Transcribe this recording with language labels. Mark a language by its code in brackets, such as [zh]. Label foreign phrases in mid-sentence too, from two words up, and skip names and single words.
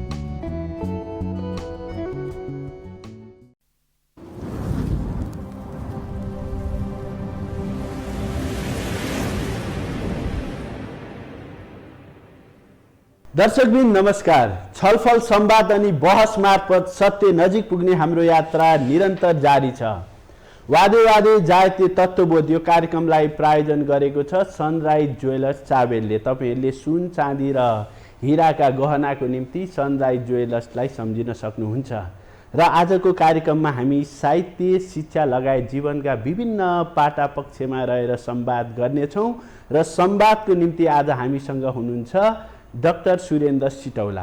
[ne] दर्शकबिन नमस्कार। छलफल संवाद अनि बहस मार्फत सत्य नजिक पुग्ने हाम्रो यात्रा निरन्तर जारी छ। [sa] वादे वादे जायते तत्त्वबोध [ne] यो कार्यक्रमलाई प्रायोजन गरेको छ सनराइज ज्वेलर्स चाबेलले। तपाईहरुले सुन चाँदी र हीराका गहनाको निम्ति सनराइज ज्वेलर्सलाई सम्झिन सक्नुहुन्छ। र आजको कार्यक्रममा हामी साहित्य, शिक्षा लगायत जीवनका विभिन्न पाटा पक्षमा रहेर संवाद गर्नेछौँ र संवादको निम्ति आज हामीसँग हुनुहुन्छ डाक्टर सुरेन्द्र सिटौला।